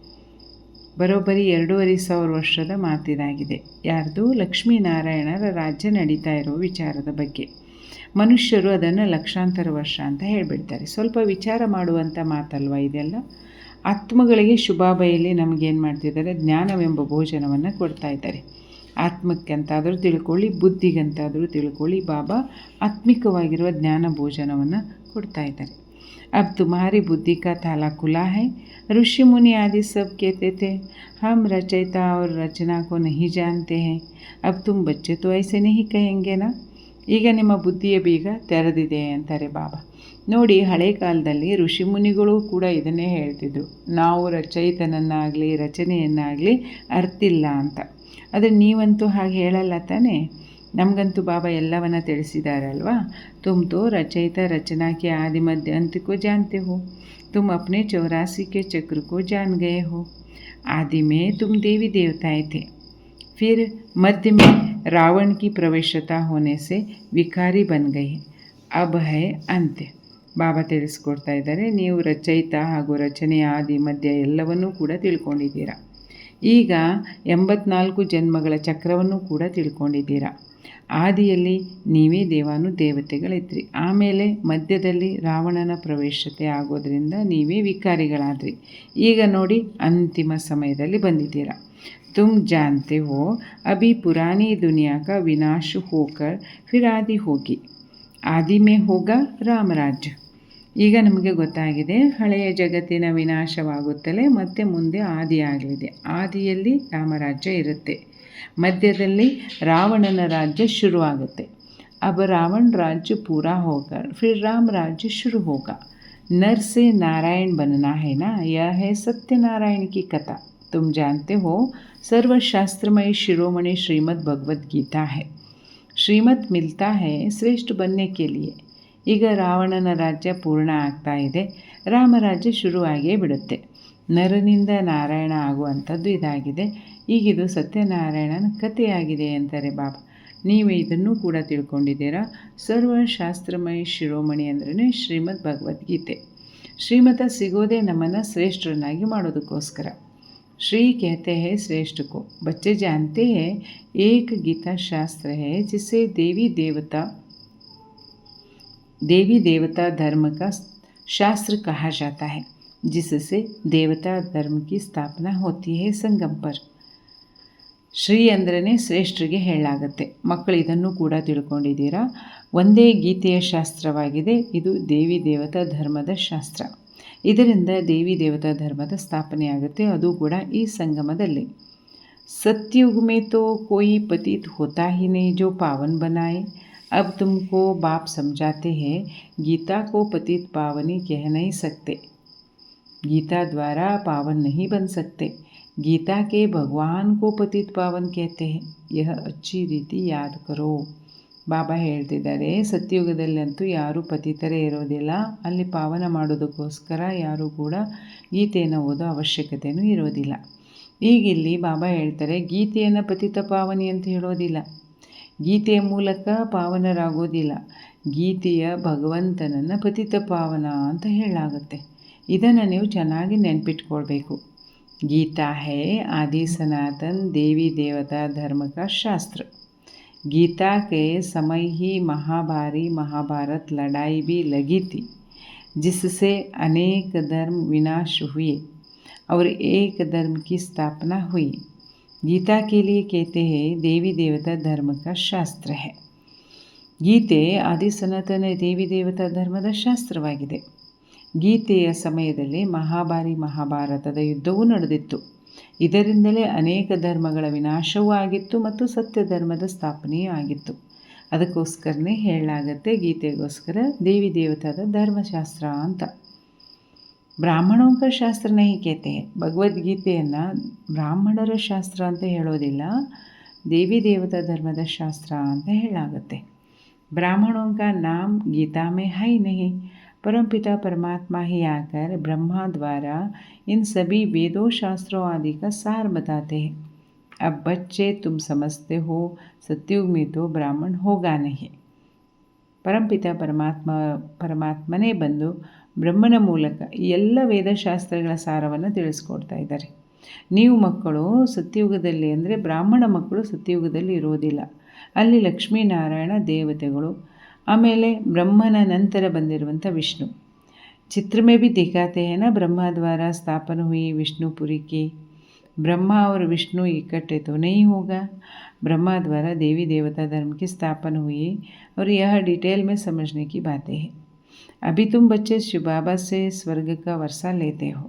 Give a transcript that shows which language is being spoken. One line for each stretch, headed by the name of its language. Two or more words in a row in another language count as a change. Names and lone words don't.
Kannada: ಬರೋಬ್ಬರಿ 2500 ವರ್ಷದ ಮಾತಿದಾಗಿದೆ. ಯಾರ್ದು? ಲಕ್ಷ್ಮೀನಾರಾಯಣರ ರಾಜ್ಯ ನಡೀತಾ ಇರೋ ವಿಚಾರದ ಬಗ್ಗೆ. ಮನುಷ್ಯರು ಅದನ್ನು ಲಕ್ಷಾಂತರ ವರ್ಷ ಅಂತ ಹೇಳಿಬಿಡ್ತಾರೆ. ಸ್ವಲ್ಪ ವಿಚಾರ ಮಾಡುವಂಥ ಮಾತಲ್ವ ಇದೆಲ್ಲ. ಆತ್ಮಗಳಿಗೆ ಶುಭಾಬಯಲ್ಲಿ ನಮಗೇನು ಮಾಡ್ತಿದ್ದಾರೆ? ಜ್ಞಾನವೆಂಬ ಭೋಜನವನ್ನು ಕೊಡ್ತಾ ಇದ್ದಾರೆ. ಆತ್ಮಕ್ಕಂತಾದರೂ ತಿಳ್ಕೊಳ್ಳಿ, ಬುದ್ಧಿಗಂತಾದರೂ ತಿಳ್ಕೊಳ್ಳಿ, ಬಾಬಾ ಆತ್ಮಿಕವಾಗಿರುವ ಜ್ಞಾನ ಭೋಜನವನ್ನು ಕೊಡ್ತಾ ಇದ್ದಾರೆ.
Hindi: अब तुम्हारी बुद्धि का ताला खुला है. ऋषि मुनि आदि सब कहते थे हम रचयिता और रचना को नहीं जानते हैं. अब तुम बच्चे तो ऐसे नहीं कहेंगे ना.
Kannada: ಈಗ ನಿಮ್ಮ ಬುದ್ಧಿಯ ಬೀಗ ತೆರೆದಿದೆ ಅಂತಾರೆ ಬಾಬಾ. ನೋಡಿ, ಹಳೆ ಕಾಲದಲ್ಲಿ ಋಷಿಮುನಿಗಳು ಕೂಡ ಇದನ್ನೇ ಹೇಳ್ತಿದ್ರು, ನಾವು ರಚಯಿತನನ್ನಾಗಲಿ ರಚನೆಯನ್ನಾಗಲಿ ಅರ್ತಿಲ್ಲ ಅಂತ. ಆದರೆ ನೀವಂತೂ ಹಾಗೆ ಹೇಳಲ್ಲ ತಾನೇ. ನಮಗಂತೂ ಬಾಬಾ ಎಲ್ಲವನ್ನ ತಿಳಿಸಿದಾರಲ್ವಾ.
Hindi: तुम तो रचयिता रचना के आदि मध्य अंत को जानते हो. तुम अपने 84 के चक्र को जान गए हो. आदि में तुम देवी देवताएं थे. फिर मध्य में रावण की प्रवेशता होने से विकारी बन गई. अब है अंत्य.
Kannada: ಬಾಬಾ ತಿಳಿಸ್ಕೊಡ್ತಾ ಇದ್ದಾರೆ, ನೀವು ರಚಯಿತ ಹಾಗೂ ರಚನೆಯ ಆದಿ ಮಧ್ಯ ಎಲ್ಲವನ್ನೂ ಕೂಡ ತಿಳ್ಕೊಂಡಿದ್ದೀರಾ. ಈಗ 84 ಜನ್ಮಗಳ ಚಕ್ರವನ್ನು ಕೂಡ ತಿಳ್ಕೊಂಡಿದ್ದೀರಾ. ಆದಿಯಲ್ಲಿ ನೀವೇ ದೇವತೆಗಳಿದ್ರಿ. ಆಮೇಲೆ ಮಧ್ಯದಲ್ಲಿ ರಾವಣನ ಪ್ರವೇಶತೆ ಆಗೋದ್ರಿಂದ ನೀವೇ ವಿಕಾರಿಗಳಾದ್ರಿ. ಈಗ ನೋಡಿ, ಅಂತಿಮ ಸಮಯದಲ್ಲಿ ಬಂದಿದ್ದೀರಾ.
Hindi: तुम जानते हो अभी पुरानी दुनिया का विनाश होकर फिर आदि होगी. आदि में होगा ರಾಮರಾಜ್ಯ.
Kannada: ಈಗ ನಮಗೆ ಗೊತ್ತಾಗಿದೆ, ಹಳೆಯ ಜಗತ್ತಿನ ವಿನಾಶವಾಗುತ್ತಲೇ ಮತ್ತೆ ಮುಂದೆ ಆದಿಯಾಗಲಿದೆ. ಆದಿಯಲ್ಲಿ ರಾಮರಾಜ್ಯ ಇರುತ್ತೆ, ಮಧ್ಯದಲ್ಲಿ ರಾವಣನ ರಾಜ್ಯ ಶುರುವಾಗುತ್ತೆ.
Hindi: अब रावण राज्य पूरा होकर फिर राम राज्य शुरू होगा. नर से नारायण बनना है ना. यह है सत्यनारायण की कथा. तुम जानते हो सर्वशास्त्रमयी शिरोमणि श्रीमद् भगवद गीता है. श्रीमत मिलता है श्रेष्ठ बनने के लिए.
Kannada: ಈಗ ರಾವಣನ ರಾಜ್ಯ ಪೂರ್ಣ ಆಗ್ತಾ ಇದೆ, ರಾಮರಾಜ್ಯ ಶುರುವಾಗಿಯೇ ಬಿಡುತ್ತೆ. ನರನಿಂದ ನಾರಾಯಣ ಆಗುವಂಥದ್ದು ಇದಾಗಿದೆ. ಈಗಿದು ಸತ್ಯನಾರಾಯಣನ ಕಥೆಯಾಗಿದೆ ಅಂತಾರೆ ಬಾಬಾ. ನೀವು ಇದನ್ನು ಕೂಡ ತಿಳ್ಕೊಂಡಿದ್ದೀರಾ. ಸರ್ವಶಾಸ್ತ್ರಮಯ ಶಿರೋಮಣಿ ಅಂದ್ರೆ ಶ್ರೀಮದ್ ಭಗವದ್ಗೀತೆ. ಶ್ರೀಮತ ಸಿಗೋದೇ ನಮ್ಮನ್ನು ಶ್ರೇಷ್ಠರನ್ನಾಗಿ ಮಾಡೋದಕ್ಕೋಸ್ಕರ.
Hindi: श्री कहते हैं श्रेष्ठ को. बच्चे जानते हैं एक गीता शास्त्र है जिसे देवी देवता देवी देवता धर्म का शास्त्र कहा जाता है, जिससे देवता धर्म की स्थापना होती है संगम पर.
Kannada: ಶ್ರೀ ಅಂದ್ರೇ ಶ್ರೇಷ್ಠರಿಗೆ ಹೇಳಲಾಗತ್ತೆ. ಮಕ್ಕಳು ಇದನ್ನು ಕೂಡ ತಿಳ್ಕೊಂಡಿದ್ದೀರಾ. ಒಂದೇ ಗೀತೆಯ ಶಾಸ್ತ್ರವಾಗಿದೆ. ಇದು ದೇವಿ ದೇವತಾ ಧರ್ಮದ ಶಾಸ್ತ್ರ. ಇದರಿಂದ ದೇವಿ ದೇವತಾ ಧರ್ಮದ ಸ್ಥಾಪನೆಯಾಗುತ್ತೆ, ಅದು ಕೂಡ ಈ ಸಂಗಮದಲ್ಲಿ.
Hindi: सत्युग में तो कोई पतित होता ही नहीं जो पावन बनाए. अब तुमको बाप समझाते हैं, गीता को पतित पावनी कह नहीं सकते. गीता द्वारा पावन नहीं बन सकते. गीता के भगवान को पतित पावन कहते हैं. यह अच्छी रीति याद करो.
Kannada: ಬಾಬಾ ಹೇಳ್ತಿದ್ದಾರೆ, ಸತ್ಯಯುಗದಲ್ಲಂತೂ ಯಾರೂ ಪತಿತರೇ ಇರೋದಿಲ್ಲ. ಅಲ್ಲಿ ಪಾವನ ಮಾಡೋದಕ್ಕೋಸ್ಕರ ಯಾರೂ ಕೂಡ ಗೀತೆಯನ್ನು ಓದೋ ಅವಶ್ಯಕತೆಯೂ ಇರೋದಿಲ್ಲ. ಈಗಿಲ್ಲಿ ಬಾಬಾ ಹೇಳ್ತಾರೆ, ಗೀತೆಯನ್ನು ಪತಿತ ಪಾವನಿ ಅಂತ ಹೇಳೋದಿಲ್ಲ. ಗೀತೆಯ ಮೂಲಕ ಪಾವನರಾಗೋದಿಲ್ಲ. ಗೀತೆಯ ಭಗವಂತನನ್ನು ಪತಿತ ಪಾವನ ಅಂತ ಹೇಳಲಾಗುತ್ತೆ. ಇದನ್ನು ನೀವು ಚೆನ್ನಾಗಿ ನೆನಪಿಟ್ಕೊಳ್ಬೇಕು.
Hindi: गीता है आदि सनातन देवी देवता धर्म का शास्त्र. गीता के समय ही महाभारी महाभारत लड़ाई भी लगी थी, जिससे अनेक धर्म विनाश हुए और एक धर्म की स्थापना हुई. गीता के लिए कहते हैं देवी देवता धर्म का शास्त्र है.
Kannada: ಗೀತೆ ಆದಿ ಸನಾತನ ದೇವಿ ದೇವತಾ ಧರ್ಮದ ಶಾಸ್ತ್ರವಾಗಿದೆ. ಗೀತೆಯ ಸಮಯದಲ್ಲಿ ಮಹಾಭಾರತದ ಯುದ್ಧವೂ ನಡೆದಿತ್ತು. ಇದರಿಂದಲೇ ಅನೇಕ ಧರ್ಮಗಳ ವಿನಾಶವೂ ಆಗಿತ್ತು ಮತ್ತು ಸತ್ಯ ಧರ್ಮದ ಸ್ಥಾಪನೆಯೂ ಆಗಿತ್ತು. ಅದಕ್ಕೋಸ್ಕರನೇ ಹೇಳಲಾಗತ್ತೆ ಗೀತೆಗೋಸ್ಕರ ದೇವಿ ದೇವತಾದ ಧರ್ಮಶಾಸ್ತ್ರ ಅಂತ.
Hindi: ब्राह्मणों का शास्त्र नहीं कहते.
Kannada: ಭಗವದ್ಗೀತೆಯನ್ನು ಬ್ರಾಹ್ಮಣರ ಶಾಸ್ತ್ರ ಅಂತ ಹೇಳೋದಿಲ್ಲ, ದೇವಿ ದೇವತಾ ಧರ್ಮದ ಶಾಸ್ತ್ರ ಅಂತ ಹೇಳಲಾಗತ್ತೆ.
Hindi: ब्राह्मणों का नाम गीता में है नहीं. परमपिता परमात्मा ही आकर ब्रह्मा द्वारा इन सभी वेदों शास्त्रों आदि का सार बताते हैं. अब बच्चे तुम समझते हो, सत्युग में तो ब्राह्मण होगा नहीं.
Kannada: ಪರಂಪಿತ ಪರಮಾತ್ಮನೇ ಬಂದು ಬ್ರಹ್ಮನ ಮೂಲಕ ಈ ಎಲ್ಲ ವೇದಶಾಸ್ತ್ರಗಳ ಸಾರವನ್ನು ತಿಳಿಸ್ಕೊಡ್ತಾ ಇದ್ದಾರೆ. ನೀವು ಮಕ್ಕಳು ಸತ್ಯಯುಗದಲ್ಲಿ ಅಂದರೆ ಬ್ರಾಹ್ಮಣ ಮಕ್ಕಳು ಸತ್ಯಯುಗದಲ್ಲಿ ಇರೋದಿಲ್ಲ. ಅಲ್ಲಿ ಲಕ್ಷ್ಮೀನಾರಾಯಣ ದೇವತೆಗಳು, ಆಮೇಲೆ ಬ್ರಹ್ಮನ ನಂತರ ಬಂದಿರುವಂಥ ವಿಷ್ಣು.
Hindi: ಚಿತ್ರ में भी दिखाते हैं ना, ब्रह्मा द्वारा स्थापना हुई विष्णुपुरी की. ब्रह्मा और विष्णु इकट्ठे तो नहीं होगा. ब्रह्मा द्वारा देवी देवता धर्म की स्थापना हुई और यह डिटेल में समझने की बातें हैं. अभी तुम बच्चे शिव बाबा से स्वर्ग का वर्षा लेते हो.